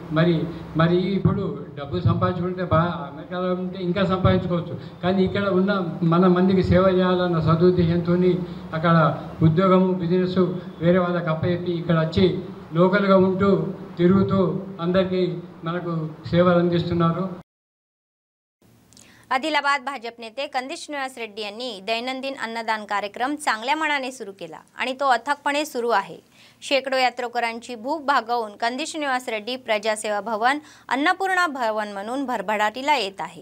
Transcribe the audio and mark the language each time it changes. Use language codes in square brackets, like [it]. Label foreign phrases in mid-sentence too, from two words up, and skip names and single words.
[te] మరి ఇప్పుడు డబ్బులు సంపాదించుకుంటే అమెరికాలో ఉంటే ఇంకా సంపాదించుకోవచ్చు, కానీ ఇక్కడ ఉన్న మన మందికి సేవ చేయాలన్న సదుద్దేశంతో అక్కడ ఉద్యోగము బిజినెస్ వేరే వాళ్ళకి అప్పచెప్పి ఇక్కడ వచ్చి లోకల్గా ఉంటూ తిరుగుతూ అందరికీ మనకు సేవలు अंदिస్తున్నారు. [mr] आदिलाबाद भाजप नेते कंदी श्रीनिवास रेड्डी यांनी दैनंदिन अन्नदान कार्यक्रम चांगल्या मनाने सुरू केला आणि तो अथकपणे सुरू आहे. शेकडो यात्रेकरांची भूक भागवून कंदी श्रीनिवास रेड्डी प्रजासेवा भवन अन्नपूर्णा भवन म्हणून भरभराटीला येत आहे.